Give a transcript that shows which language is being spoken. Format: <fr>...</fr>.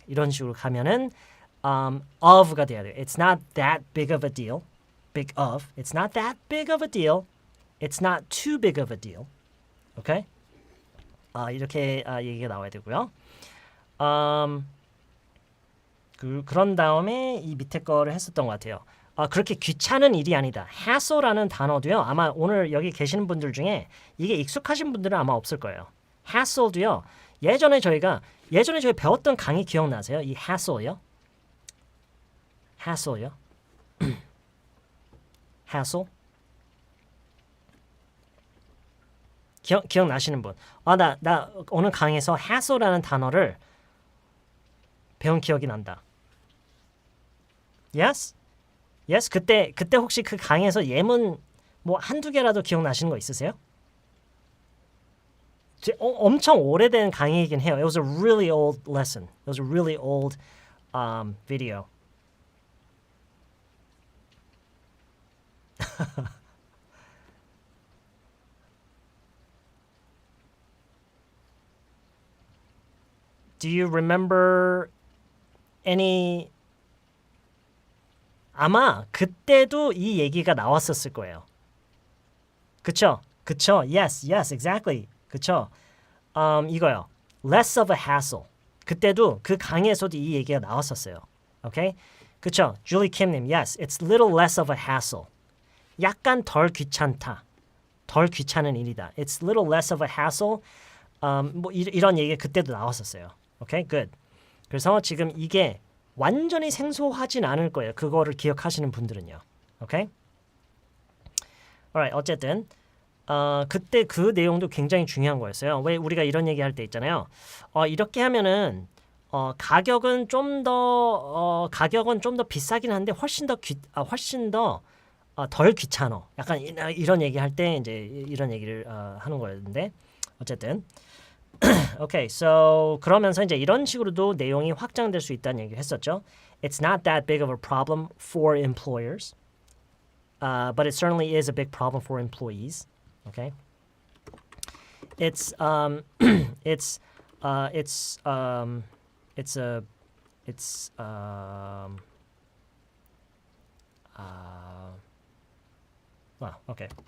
<ko>이런 식으로 가면은 of가 돼야 돼요.</ko> <en>It's not that big of a deal. Big of. It's not that big of a deal. It's not too big of a deal. Okay?</en> <ko>이렇게 얘기가 나와야 되고요. 그런 다음에 이 밑에 거를 했었던 것 같아요. 그렇게 귀찮은 일이 아니다. hassle라는 단어도요. 아마 오늘 여기 계시는 분들 중에 이게 익숙하신 분들은 아마 없을 거예요. hassle도요. 예전에 저희 배웠던 강의 기억나세요? 이 hassle요? hassle? 기억나시는 분? 나 오늘 강의에서 hassle라는 단어를 배운 기억이 난다.</ko> <en>Yes? Yes?</en> <ko>그때 혹시 그 강의에서 예문 뭐 한두 개라도 기억나시는 거 있으세요? 엄청 오래된 강의이긴 해요.</ko> <en>It was a really old lesson. It was a really old video. Do you remember any?</en> <ko>아마 그때도 이 얘기가 나왔었을 거예요. 그쵸?</ko> <en>Yes, exactly.</en> <ko>그쵸? 이거요.</ko> <en>Less of a hassle.</en> <ko>그때도 그 강의에서도 이 얘기가 나왔었어요. Okay? 그쵸?</ko> <en>Julie Kim님, yes, it's little less of a hassle.</en> <ko>약간 덜 귀찮다. 덜 귀찮은 일이다.</ko> <en>It's little less of a hassle.</en> <ko>뭐 이런 얘기가 그때도 나왔었어요.</ko> <en>Okay, good.</en> <ko>그래서 지금 이게 완전히 생소하진 않을 거예요. 그거를 기억하시는 분들은요.</ko> <en>Okay?</en> <ko>Alright, 어쨌든 그때 그 내용도 굉장히 중요한 거였어요. 왜 우리가 이런 얘기할 때 있잖아요. 이렇게 하면은 가격은 좀 더 비싸긴 한데 훨씬 더 덜 귀찮어. 약간 이런 얘기할 때 이제 이런 얘기를 하는 거였는데 어쨌든 Okay, so 그러면서 이제 이런 식으로도 내용이 확장될 수 있다는 얘기를 했었죠.</ko> <en>It's not that big of a problem for employers, but it certainly is a big problem for employees. Okay, it's okay.</en>